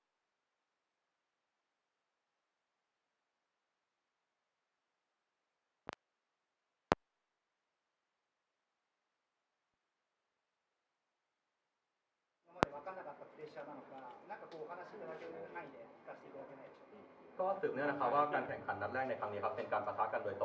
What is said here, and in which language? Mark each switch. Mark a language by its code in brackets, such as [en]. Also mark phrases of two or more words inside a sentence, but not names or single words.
[ja] 今まで分からなかったプレッシャーなのか、なんかお話しいただける範囲で聞かせていただけないでしょうか。 [th] ก็สืบเนื่องนะครับว่าการแข่งขันนัดแรกในครั้งนี้ครับเป็นการปะทะกันโดยตรง